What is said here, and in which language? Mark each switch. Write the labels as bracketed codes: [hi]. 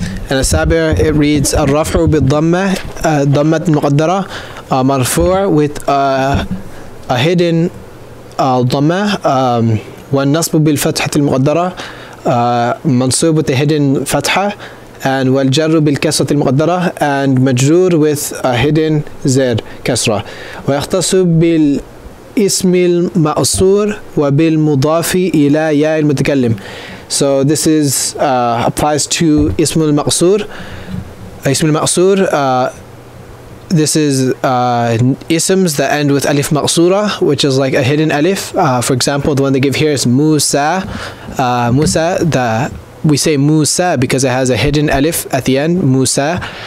[en] And As-Sabi', it reads Al-Raf'u bil-Dhamma, Dhammat Muqaddara, Marfu' with a hidden Dhamma, [ar] والنصب بالفتحة المقدرة [en] منصوب with a hidden فتحة, and [ar] والجر بالكسرة المقدرة, [en] and مجرور with a hidden زر كسرة. [ar] ويختص بالاسم المأصور وبالمضاف إلى ياء المتكلم. [en] So this is applies to اسم المقصور. اسم المقصور, this is isms that end with alif maqsura, which is like a hidden alif. For example, the one they give here is Musa. Musa, we say Musa because it has a hidden alif at the end, Musa.